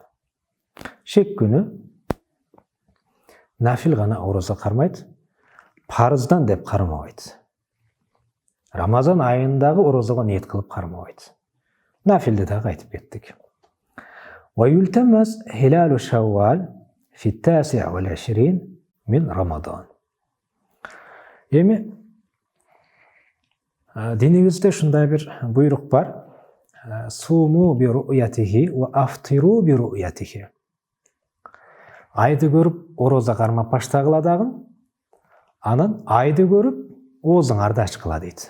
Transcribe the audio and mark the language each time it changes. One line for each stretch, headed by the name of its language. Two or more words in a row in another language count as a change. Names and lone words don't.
Kyrgyz: Шек күнү нафил гана орозо кармайт, парыздан деп кармабайт. Рамазан айындагы орозого ниет кылып кармабайт. Нафилди дагы айтып кеттик.
Arabic: ويلتمس هلال شوال في 29 من رمضان.
Kyrgyz: Эми динибизде ушундай бир буйрук бар.
Arabic: صوموا برؤيته وأفطروا برؤيته.
Kyrgyz: Айды көрүп орозо кармап баштагыла дагы, анан айды көрүп оозуңарды ачкыла дейт.